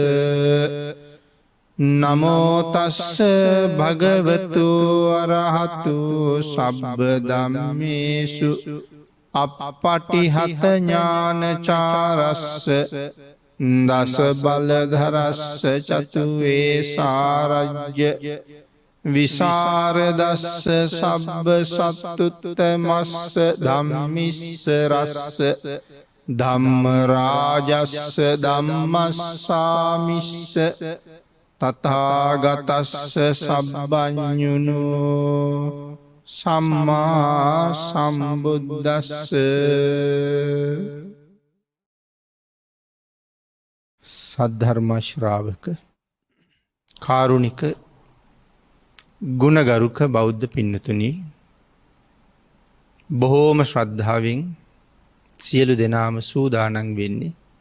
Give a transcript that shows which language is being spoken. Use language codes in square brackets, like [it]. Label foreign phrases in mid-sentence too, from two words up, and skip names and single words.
[pi] නමෝ තස්ස භගවතු අරහතු සබ්බ ධම්මේසු අප්පටිහත ඥානචාරස්ස දස බලධරස්ස චතු වේසාරජ්‍ය විසරදස්ස සබ්බ සත්තුත්තමස්ස ධම්මිස්සරස්ස ධම්මරාජස්ස ධම්මස්සාමිස්ස තථාගතස්ස සබ්බඤුනු සම්මා සම්බුද්දස්ස. [si] සද්ධර්ම ශ්‍රාවක කාරුණික ගුණගරුක බෞද්ධ පින්නතුනි, බොහෝම ශ්‍රද්ධාවෙන් සියලු දෙනාම සූදානම් වෙන්නේ